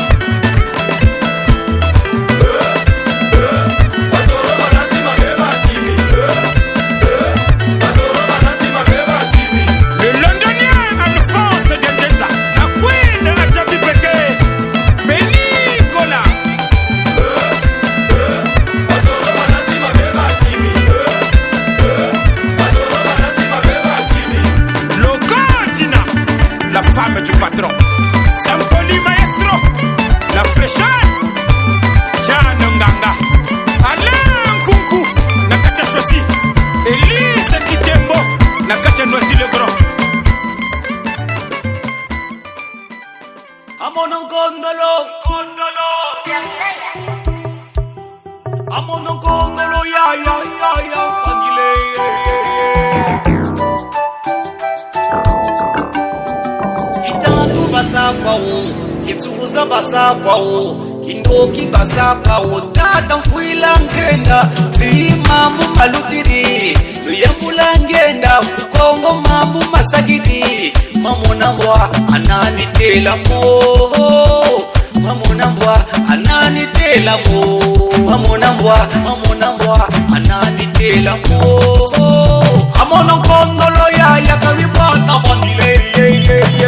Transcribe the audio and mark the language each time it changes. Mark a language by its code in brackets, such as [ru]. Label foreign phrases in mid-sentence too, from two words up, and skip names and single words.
[fr] Le londonien Alphonse Genzenza, la queen de la Jabi Beke, Benny Gola. Locotina, la femme du patron. Sampoli Maestro, la fraîcheur. Janonganga, Alain Kunku, Nakacha Chosi, Elise Kitembo, Nakacha Noisi le Grand. [kg] Amonon kondolo, amonon kondolo, ya, pangile. Kitandu basafao, kitsuza basafao, kindoki basafao, tata mfuila ngenda, zimamu malutiri, tuyambula ngenda, kongo mambu masagidi, mamona mbwa ananitela mo, mamona mbwa ananitela mo, mamona mbwa ananitela mo. Amono kondolo ya kabipata bandile.